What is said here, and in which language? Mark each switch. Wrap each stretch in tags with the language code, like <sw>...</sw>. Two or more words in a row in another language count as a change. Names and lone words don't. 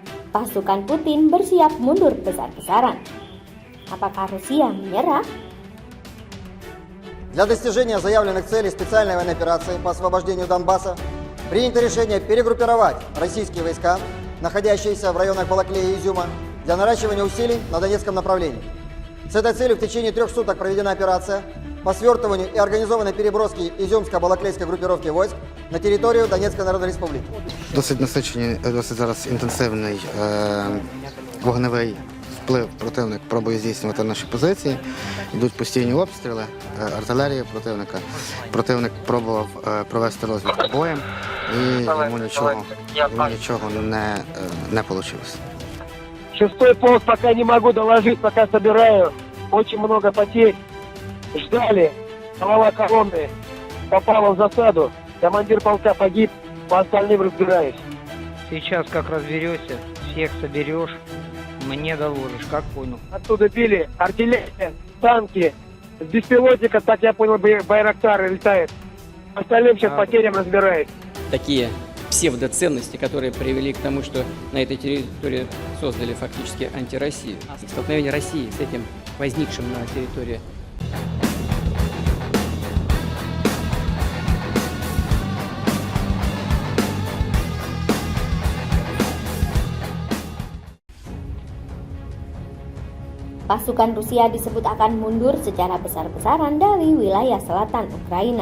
<id>Pasukan Putin bersiap mundur besar-besaran. Apakah Rusia menyerah?</id> <ru>Для достижения заявленных целей специальной военной операции по освобождению Донбасса принято решение перегруппировать российские войска, находящиеся в районах Балаклеи и Изюма, для наращивания усилий на Донецком направлении. С этой целью в течение 3 суток проведена операция по свертыванию и организованной переброске Изюмско-Балаклейской группировки войск на територію Донецької Народної Республіки.</ru> <uk>Досить насичений, досить зараз інтенсивний вогневий вплив противник пробує здійснювати наші позиції. Йдуть постійні обстріли, артилерія противника. Противник пробував провести розвідку боєм і йому нічого не вийшло.</uk> <ru>Шестой полк пока не могу доложить, пока собираю. Очень много потерь. Ждали. Голова колонны попала в засаду. Командир полка погиб, по остальным разбираюсь. Сейчас как разберешься, всех соберешь, мне доложишь, как понял. Оттуда били артиллерия, танки, с беспилотника, так я понял, Байрактар летает. Остальным сейчас потерям разбираюсь. Такие псевдоценности, которые привели к тому, что на этой территории создали фактически антироссию. Столкновение России с этим возникшим на территории</ru> <id>Pasukan Rusia disebut akan mundur secara besar-besaran dari wilayah selatan Ukraina.</id>